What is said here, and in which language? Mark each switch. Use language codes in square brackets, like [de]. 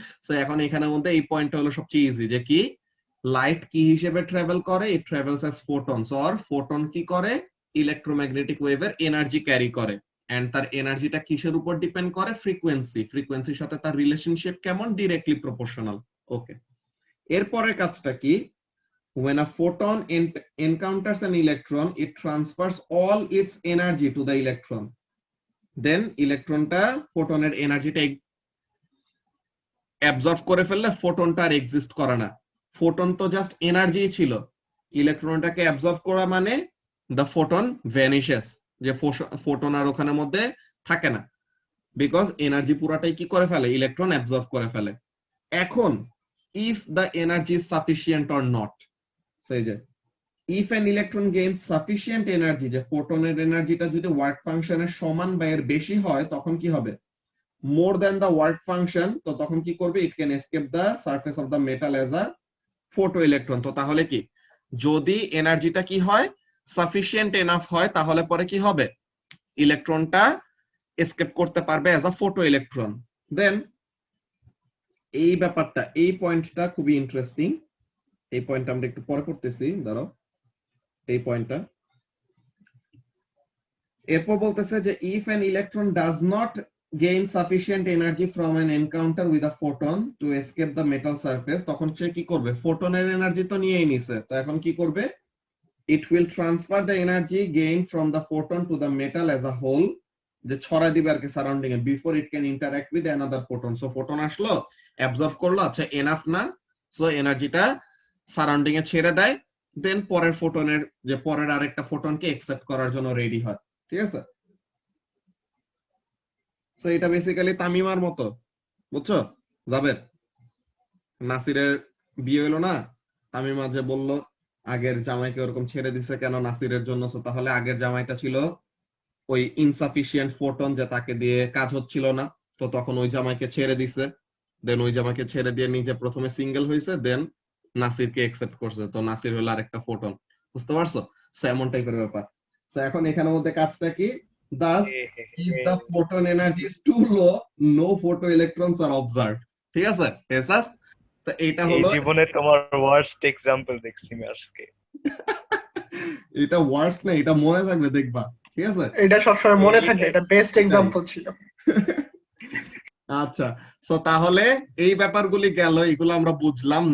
[bn] So এখন এখানের মধ্যে এই পয়েন্টটা হলো সবচেয়ে ইজি, যে কি লাইট কি হিসেবে ট্রাভেল করে? [en] it travels as photons, [bn] or photon কি করে? ইলেকট্রোম্যাগনেটিক ওয়েভের এনার্জি ক্যারি করে, এন্ড তার এনার্জিটা কিসের উপর ডিপেন্ড করে? ফ্রিকোয়েন্সি। ফ্রিকোয়েন্সির সাথে তার রিলেশনশিপ কেমন? Directly proportional. ওকে, এরপরের কাজটা কি? [en] when a photon encounters an electron, it transfers all its energy to the electron. [bn] Then ইলেকট্রনটা ফোটনের এনার্জিটা অ্যাবজর্ব করে ফেললে ফোটনটা আর এক্সিস্ট করে না। ফোটন তো জাস্ট এনার্জি ছিল, ইলেকট্রনটাকে অ্যাবজর্ব করা মানে [en] the photon vanishes, [bn] যে ফোটন আর ওখানের মধ্যে থাকে না, বিকজ এনার্জি পুরাটাই কি করে ফেলে? ইলেকট্রন অ্যাবজর্ব করে ফেলে। এখন [en] if the energy is sufficient or not, [bn] সেই যে [en] if an electron gains sufficient energy, [bn] যে ফোটনের এনার্জিটা যদি ওয়ার্ক ফাংশনের সমান বা এর বেশি হয়, তখন কি হবে? [en] more than the work function, [bn] তো তখন কি করবে? [en] It can escape the surface of the metal as a photo electron. [bn] তো তাহলে কি, যদি এনার্জিটা কি হয়? সাফিসিয়েন্ট এনাফ হয়, তাহলে পরে কি হবে? ইলেকট্রনটা এসকেপ করতে পারবে [en] As a photo electron. [bn] দেন এই ব্যাপারটা, এই পয়েন্টটা খুবই ইন্টারেস্টিং। এই পয়েন্টটা আমরা একটু পরে করতেছি, দাঁড়াও। এই পয়েন্টটা এরপর বলতেছে যে [en] if an electron does not gain sufficient energy from an encounter with a photon to escape the metal surface, [bn] তখন সে কি করবে? ফোটনের এনার্জি তো নিয়েই নিছে, তো এখন কি করবে? [en] It will transfer the energy gained from the photon to the metal as a whole, [bn] যে ছড়াই দিবে আর কি surrounding A, [en] before it can interact with another photon. [bn] So photon আসলো, অ্যাবজর্ব করলো, আচ্ছা এনাফ না, সো এনার্জিটা সারাউন্ডিং এ ছেড়ে দেয়, দেন পরের ফোটনের যে পরের আরেকটা ফোটনকে অ্যাকসেপ্ট করার জন্য রেডি হয়। ঠিক আছে? সো এটা বেসিক্যালি তামিমার মতো, বুঝছো? জাবের, নাসিরের বিয়ে হলো না, তামিমা যে বলল আগের জামাইকে ওরকম ছেড়ে দিছে কেন? নাসিরের জন্য। সো তাহলে আগের জামাইটা ছিল ওই ইনসাফিসিয়েন্ট ফোটন, যে তাকে দিয়ে কাজ হচ্ছিল না, তো তখন ওই জামাইকে ছেড়ে দিছে, দেন ওই জামাইকে ছেড়ে দিয়ে নিজে প্রথমে সিঙ্গেল হয়েছে, দেন নাসিরকে অ্যাকসেপ্ট করছে, তো নাসির হলো আরেকটা ফোটন। বুঝতে পারছো? সো এমন টাইপের ব্যাপার। সো এখন এখানের মধ্যে কাজটা কি? [en] Thus, if the photon energy is too low, no photoelectrons are observed. [bn] ঠিক আছে? এসাস? তো এটা এই হলো জীবনে তোমার ওয়ার্স্ট এক্সাম্পল দেখছি আমি আজকে। এটা ওয়ার্স না, এটা মনে থাকবে, দেখবা। ঠিক আছে? এটা সবসময় মনে থাকবে, এটা বেস্ট এক্সাম্পল ছিল। আচ্ছা, সো তাহলে এই ব্যাপারগুলি গেল, এগুলো আমরা বুঝলাম।